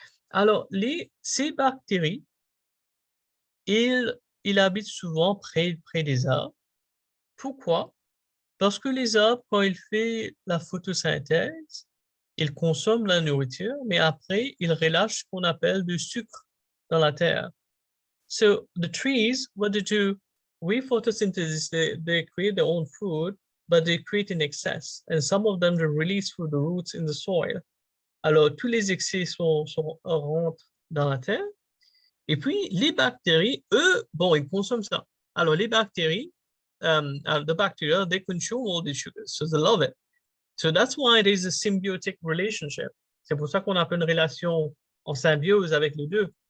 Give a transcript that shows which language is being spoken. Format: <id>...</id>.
<fr>Alors, ces bactéries, ils habitent souvent près des arbres. Pourquoi? Parce que les arbres, quand ils font la photosynthèse, ils consomment la nourriture, mais après, ils relâchent ce qu'on appelle du sucre dans la terre.</fr> <en>So the trees, what they do, with photosynthesis, they create their own food, but they create in excess. And some of them they release through the roots in the soil.</en> <fr>Alors, tous les excès rentrent dans la terre. Et puis, les bactéries, eux, bon, ils consomment ça. Alors, les bactéries,</fr> <en>the bacteria, they consume all these sugars, so they love it. So that's why there is a symbiotic relationship.</en> <fr>C'est pour ça qu'on a une relation en symbiose avec les deux.</fr>